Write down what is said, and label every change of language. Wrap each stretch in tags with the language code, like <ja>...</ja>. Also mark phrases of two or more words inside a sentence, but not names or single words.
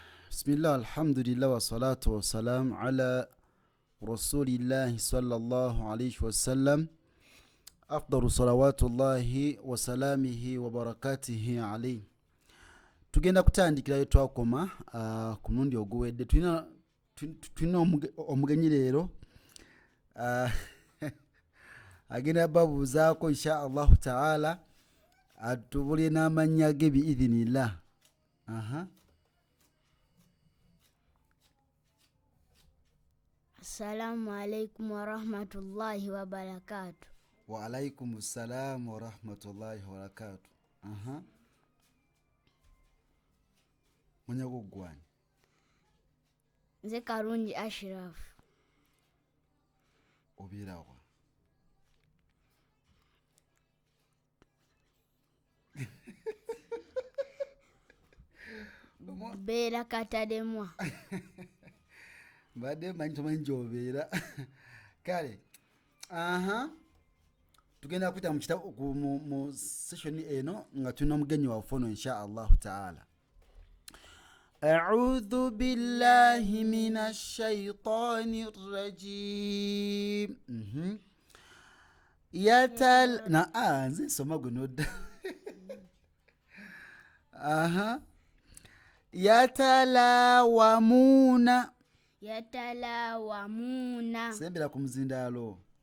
<ar>بسم الله الحمد لله والصلاة والسلام على رسول الله صلى الله عليه وسلم. أفضل صلوات الله وسلامه وبركاته عليه.</ar> <lg>Tugenda kutandikirayo twakoma ku mulundi oguwedde. Tulina omugenyi leero agenda babuuzaako</lg> <ar>إن شاء الله تعالى</ar> <lg>atubulye n'amannya ge biidhinillah.</lg> <ar>السلام عليكم ورحمة الله وبركاته. وعليكم السلام ورحمة الله وبركاته.</ar> <lg>Munyago gwani? Nze Karungi Ashraf. Obirawa? Beera Katademwa. Mbadde manyi tomanyi gy'obeera. Kale tugenda kuyita mu session eno nga tulina omugenyi waffe ono</lg> <ar>إن شاء الله تعالى. أعوذ بالله من الشيطان الرجيم.</ar> <lg>Nze nsoma guno dda. Yatalawamuna. Sembera ku muzindaalo.</lg>